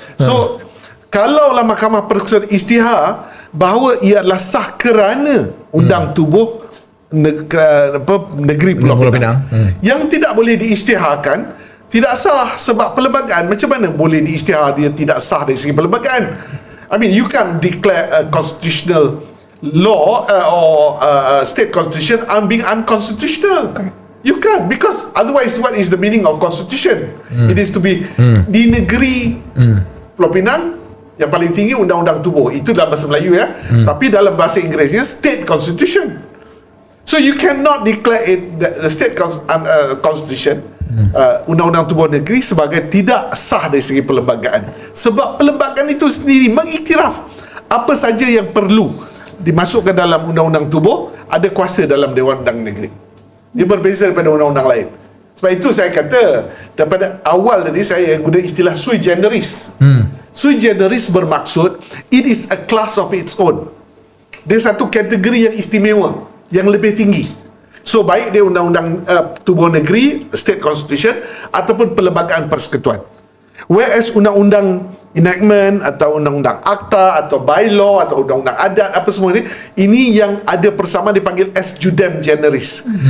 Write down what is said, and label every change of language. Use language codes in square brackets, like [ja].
[ms] So, kalaulah Mahkamah Persekutuan isytihar bahawa ia adalah sah kerana undang tubuh negeri Pulau Pinang, yang tidak boleh diisytiharkan, tidak sah sebab perlembagaan. Macam mana boleh diisytihar dia tidak sah dari segi perlembagaan? [en] I mean, you can declare a constitutional law or state constitution being unconstitutional. You can't, because otherwise what is the meaning of constitution? It is to be [ms] di negeri Pulau Pinang yang paling tinggi undang-undang tubuh. Itu dalam bahasa Melayu tapi dalam bahasa Inggerisnya state constitution. [en] So you cannot declare it the state constitution [ms] undang-undang tubuh negeri sebagai tidak sah dari segi perlembagaan, sebab perlembagaan itu sendiri mengiktiraf apa saja yang perlu dimasukkan dalam undang-undang tubuh ada kuasa dalam Dewan Undangan Negeri. Dia berbeza daripada undang-undang lain. Sebab itu saya kata daripada awal tadi saya guna istilah sui generis. [en] Sui generis bermaksud it is a class of its own. [ms] Dia satu kategori yang istimewa, yang lebih tinggi. So baik dia undang-undang tubuh negeri, state constitution, ataupun perlembagaan persekutuan. Whereas undang-undang enactment atau undang-undang akta atau bylaw atau undang-undang adat apa semua ini yang ada persamaan dipanggil as judem generis.